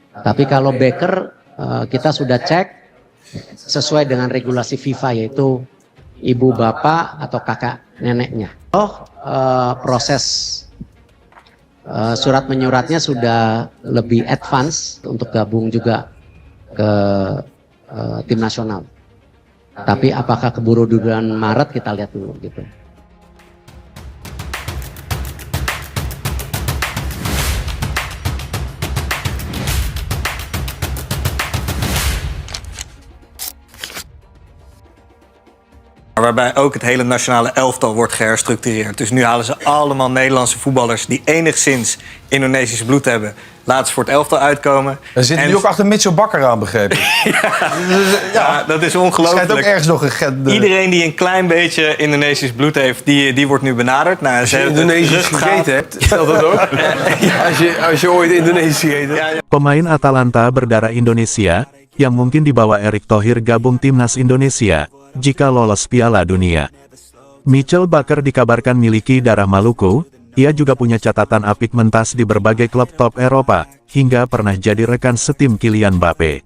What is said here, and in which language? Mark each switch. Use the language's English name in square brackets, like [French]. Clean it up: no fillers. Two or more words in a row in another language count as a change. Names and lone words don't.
[Indonesian] Tapi kalau Baker kita sudah cek sesuai dengan regulasi FIFA, yaitu ibu bapak atau kakak neneknya. Proses surat menyuratnya sudah lebih advance untuk gabung juga ke tim nasional. Tapi apakah keburu di bulan Maret, kita lihat dulu gitu. [Dutch] Waarbij ook het hele nationale elftal wordt geherstructureerd. Dus nu halen ze allemaal Nederlandse voetballers die enigszins Indonesisch bloed hebben. Laten ze voor het elftal uitkomen. Er zit nu ook achter Mitchell Bakker aan, begrepen. Ja, dat is ongelooflijk. Schijnt ook ergens nog een Iedereen die een klein beetje Indonesisch bloed heeft, die wordt nu benaderd. Nou, als je Indonesisch gegeten hebt, stel dat ook. Als je ooit Indonesisch gegeten hebt. [Indonesian] Pemain Atalanta berdarah Indonesia, yang mungkin dibawa Erick Thohir gabung timnas Indonesia jika lolos Piala Dunia. Mitchell Bakker dikabarkan miliki darah Maluku. Ia juga punya catatan apik mentas di berbagai klub top Eropa, hingga pernah jadi rekan setim Kylian Mbappe.